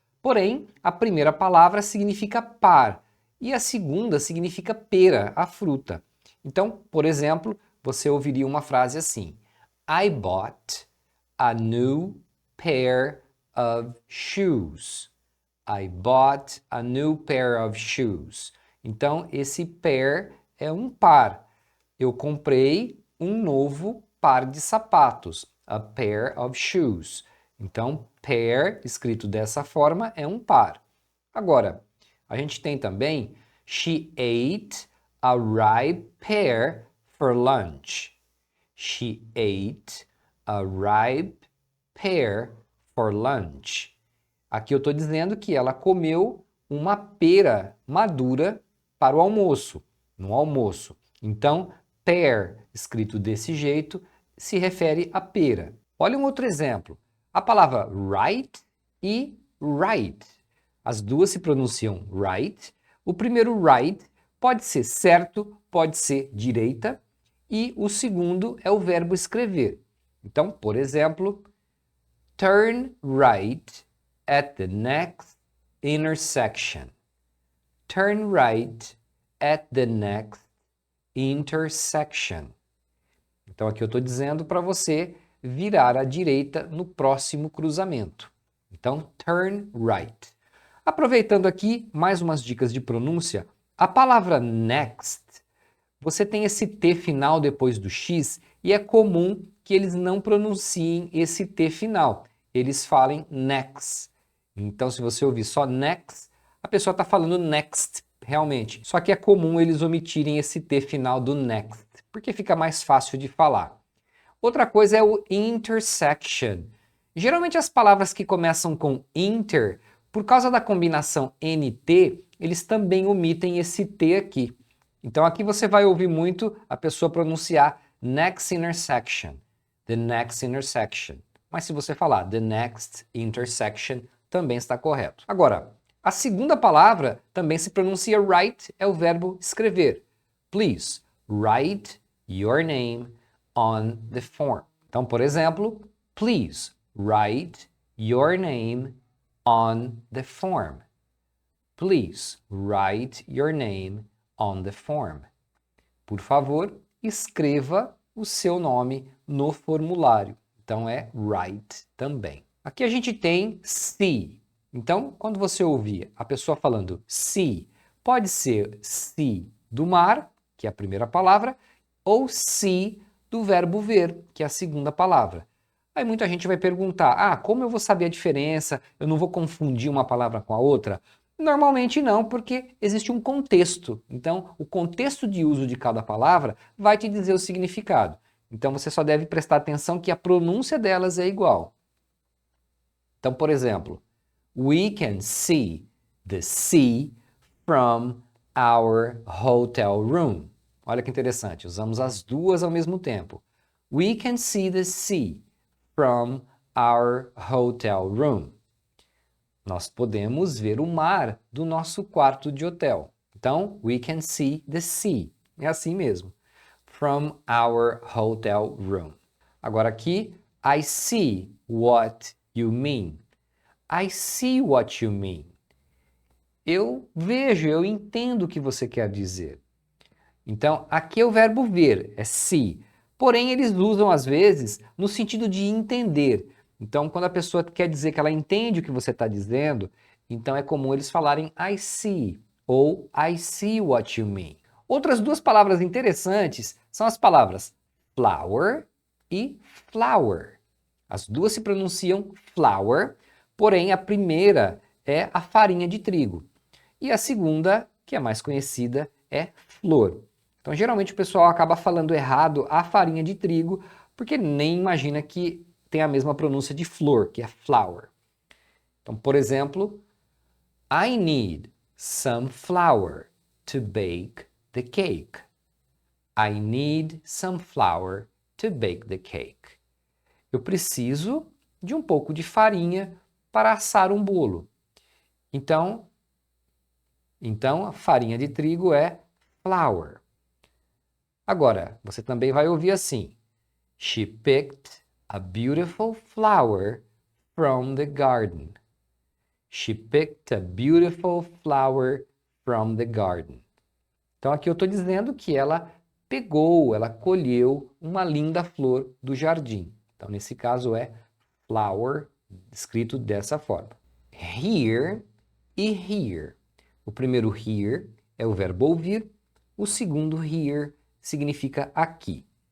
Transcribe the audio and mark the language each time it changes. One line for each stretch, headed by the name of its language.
Portuguese: Porém, a primeira palavra significa par e a segunda significa pera, a fruta. Então, por exemplo, você ouviria uma frase assim:
English: I bought a new pair of shoes. I bought a new pair of shoes.
Portuguese: Então, esse pair é um par. Eu comprei um novo par de sapatos.
English: A pair of shoes.
Portuguese: Então, pair, escrito dessa forma, é um par. Agora, a gente tem também
English: She ate a ripe pear for lunch. She ate a ripe pear for lunch.
Portuguese: Aqui eu estou dizendo que ela comeu uma pera madura para o almoço, no almoço. Então, pear, escrito desse jeito, se refere a pera. Olha um outro exemplo. A palavra right e right. As duas se pronunciam right. O primeiro right pode ser certo, pode ser direita, e o segundo é o verbo escrever. Então, por exemplo,
English: turn right at the next intersection. Turn right at the next intersection.
Portuguese: Então aqui eu estou dizendo para você virar à direita no próximo cruzamento. Então,
English: turn right.
Portuguese: Aproveitando aqui mais umas dicas de pronúncia, a palavra next, você tem esse T final depois do X e é comum que eles não pronunciem esse T final. Eles falem next. Então, se você ouvir só next, a pessoa está falando next, realmente. Só que é comum eles omitirem esse T final do next, porque fica mais fácil de falar. Outra coisa é o intersection. Geralmente as palavras que começam com inter, por causa da combinação NT, eles também omitem esse T aqui. Então aqui você vai ouvir muito a pessoa pronunciar next intersection,
English: the next intersection.
Portuguese: Mas se você falar
English: the next intersection,
Portuguese: também está correto. Agora, a segunda palavra também se pronuncia write, é o verbo escrever.
English: Please, write your name on the form.
Portuguese: Então, por exemplo,
English: please write your name on the form. Please write your name on the form.
Portuguese: Por favor, escreva o seu nome no formulário. Então é write também. Aqui a gente tem see. Então, quando você ouvir a pessoa falando see, pode ser see do mar, que é a primeira palavra, ou see do verbo ver, que é a segunda palavra. Aí muita gente vai perguntar, como eu vou saber a diferença? Eu não vou confundir uma palavra com a outra? Normalmente não, porque existe um contexto. Então, o contexto de uso de cada palavra vai te dizer o significado. Então, você só deve prestar atenção que a pronúncia delas é igual. Então, por exemplo,
English: we can see the sea from our hotel room.
Portuguese: Olha que interessante, usamos as duas ao mesmo tempo.
English: We can see the sea from our hotel room.
Portuguese: Nós podemos ver o mar do nosso quarto de hotel. Então,
English: we can see the sea.
Portuguese: É assim mesmo.
English: From our hotel room.
Portuguese: Agora aqui,
English: I see what you mean. I see what you mean.
Portuguese: Eu vejo, eu entendo o que você quer dizer. Então, aqui é o verbo ver, é see. Porém, eles usam às vezes no sentido de entender. Então, quando a pessoa quer dizer que ela entende o que você está dizendo, então é comum eles falarem I see ou
English: I see what you mean.
Portuguese: Outras duas palavras interessantes são as palavras flower e flower. As duas se pronunciam flour, porém a primeira é a farinha de trigo. E a segunda, que é mais conhecida, é flor. Então, geralmente o pessoal acaba falando errado a farinha de trigo, porque nem imagina que tem a mesma pronúncia de flor, que é flour. Então, por exemplo,
English: I need some flour to bake the cake. I need some flour to bake the cake.
Portuguese: Eu preciso de um pouco de farinha para assar um bolo. Então, a farinha de trigo é flour. Agora, você também vai ouvir assim:
English: She picked a beautiful flower from the garden. She picked a beautiful flower from the garden.
Portuguese: Então aqui eu estou dizendo que ela pegou, ela colheu uma linda flor do jardim. Então nesse caso é flower, escrito dessa forma. Here e here. O primeiro here é o verbo ouvir, o segundo here significa aqui.